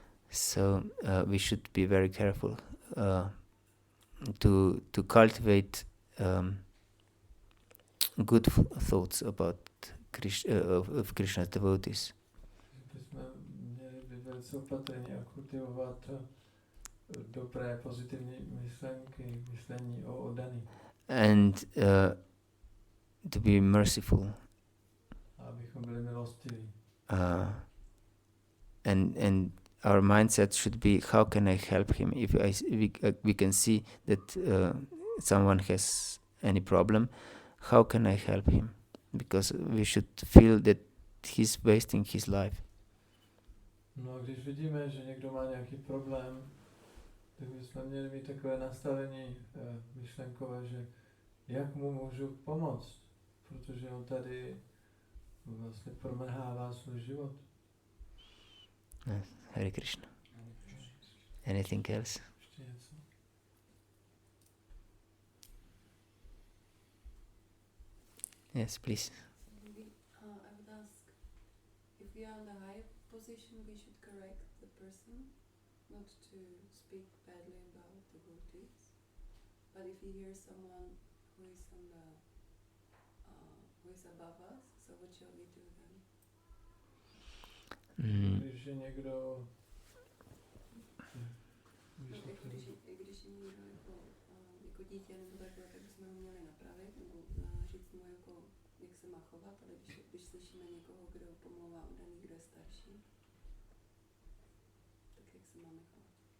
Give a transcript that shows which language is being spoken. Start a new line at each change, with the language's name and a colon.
English: So we should be very careful to cultivate good thoughts about of Krishna's devotees.
Czech: Bychom měli být velice opatrní a kultivovat dobré, pozitivní myšlení o oddaných.
English: And to be merciful.
Czech: Abychom byli milostiví.
English: And our mindset should be, how can I help him? If we can see that someone has any problem, how can I help him? Because we should feel that he's wasting his life.
Czech: No a když vidíme, že někdo má nějaký problém, tak bychom měli mít takové nastavení myšlenkové, že jak mu můžu pomoct, protože on tady vlastně promrhává svůj život.
English: Hare Krishna. Anything else?
Czech: Ještě něco?
English: Yes, please. I would ask, if we are in a high position, we should correct the person, not to speak badly about devotees. But if we hear someone who is on the, who is above us, so what shall we do then?
Czech: Když je někdo... Když je někdo jako dítě nebo takhle, tak bychom ho měli napravit, nebo říct mu jako, jak se má chovat, ale když slyšíme někoho, kdo pomlouvá oddaný, kdo je starší, tak jak se máme chovat?